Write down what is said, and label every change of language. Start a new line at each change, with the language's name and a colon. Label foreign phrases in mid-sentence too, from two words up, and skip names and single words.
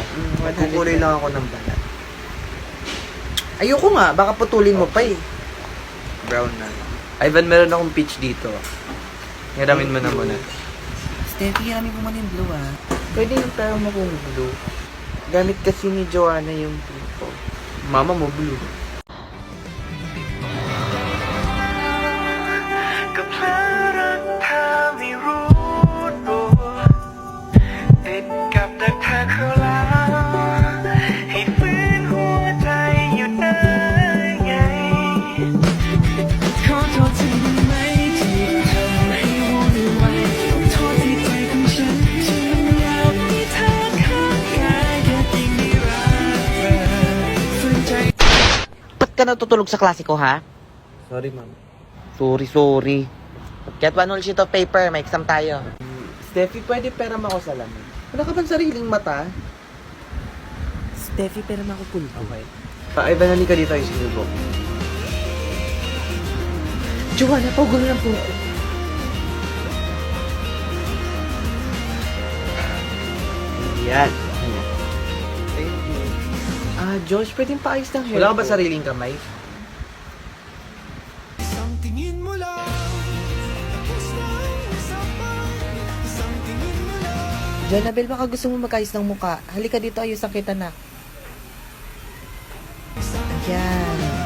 Filipino: Magkukulay lang ako ng balat. Ayoko nga, baka putulin mo pa eh. Brown na. Ivan, meron akong pitch dito. Hiramin mo na muna. Steffi, hiramin mo man yung blue ah. Pwede yung pero mo kung blue. Gamit kasi ni Joanna yung blue ko. Mama mo blue.
Thai: ก็เพลอรักเธอไม่รู้ตัวติดกับดักเธอเข้าแล้วให้ฝืนหัวใจอยู่ได้ไงขอโทษทีได้ไหมที่ทำให้วุ่นวายขอโทษที่ใจของฉันมันอยากมีเธอข้างกายแค่ยิ่งได้รักเธอฝืนใจ
Filipino: Ba't ka natutulog sa klase ko, ha?
English: Sorry, ma'am. Sorry. Get 1 whole sheet of paper,
Filipino: may exam tayo. Steffi, pwede pera mo ako sa lamin. Wala ka bang sariling mata? Steffi, pera mo ako pulpo. Okay. Ivan, halika dito yung sinubok. Joanna, pagulo lang po ako. Yan.
English: Thank you.
Filipino: Josh, pwedeng paayos ng hair Wala ka ba ko? sariling kamay? Jonabel, baka gusto mo magkaayos ng muka. Halika dito, ayusan kita na. Ayan.